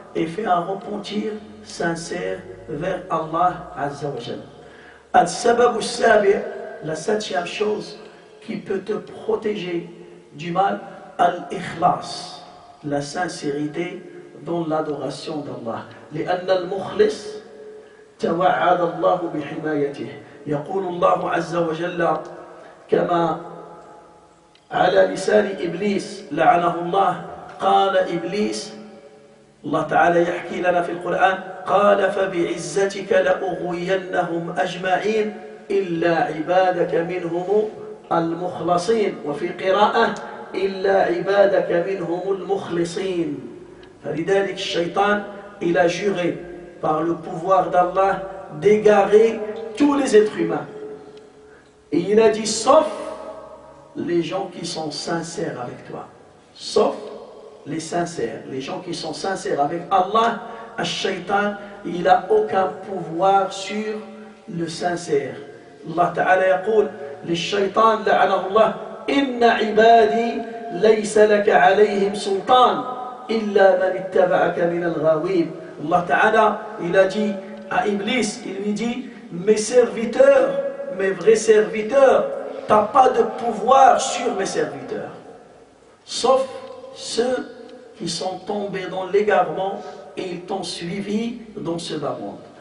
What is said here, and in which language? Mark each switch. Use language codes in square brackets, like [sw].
[fr] et fais un repentir sincère vers Allah Azza wa Jal. [ar] Al-sabab al-sabi', [fr] la septième chose qui peut te protéger du mal, al-ikhlas, la sincérité dans l'adoration d'Allah. [ar] لأن المخلص توعد الله بحمايته. يقول الله عز وجل كما على لسان إبليس لعنه الله، قال إبليس، الله تعالى يحكي لنا في القرآن، قال فبعزتك لأغوينهم أجمعين إلا عبادك منهم المخلصين، وفي قراءة إلا عبادك منهم المخلصين. فلذلك الشيطان [fr] il a juré par le pouvoir d'Allah d'égarer tous les êtres humains. Et il a dit sauf les gens qui sont sincères avec toi. Sauf les sincères, les gens qui sont sincères avec Allah. Al-Shaytan, il n'a aucun pouvoir sur le sincère. [ar] Allah Ta'ala يقول للشيطان لعنه الله إن عبادي ليس لك عليهم سلطان إلا من اتبعك من الغاوين. [fr] Allah Ta'ala, il a dit à Iblis, il lui dit, mes serviteurs, mes vrais serviteurs, tu n'as pas de pouvoir sur mes serviteurs, sauf ceux qui sont tombés dans l'égarement et ils t'ont suivi dans ce bas monde.